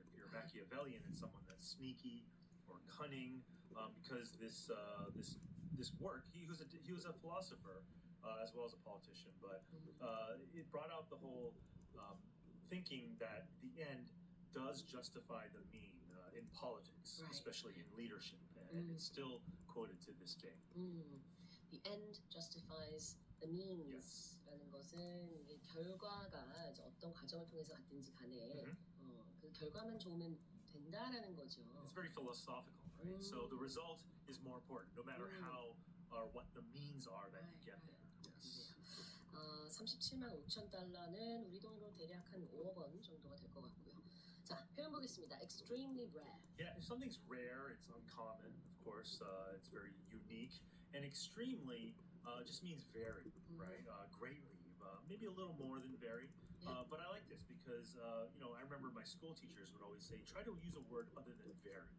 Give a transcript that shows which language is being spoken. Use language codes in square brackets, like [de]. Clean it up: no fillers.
[en] If you're Machiavellian, it's someone that's sneaky or cunning, because this work, he was a philosopher as well as a politician, but it brought out the whole thinking that the end does justify the mean in politics, Right. especially in leadership, and it's still quoted to this day. The end justifies the means [ko] 라는 것은 이게 결과가 이제 어떤 과정을 통해서 갔든지 간에 그 결과만 좋으면 된다라는 거죠. [en] It's very philosophical, right? So the result is more important, no matter how or what the means are that you get there. Yes. [ko] 37만 5천 달러는 우리 돈으로 대략 한 5억 원 정도가 될 것 같고요. 자, 표현 보겠습니다. [en] Extremely rare. Yeah, if something's rare, it's uncommon, of course, it's very unique, and extremely just means very, right? Greatly, maybe a little more than very. But I like this because, I remember my school teachers would always say, try to use a word other than very.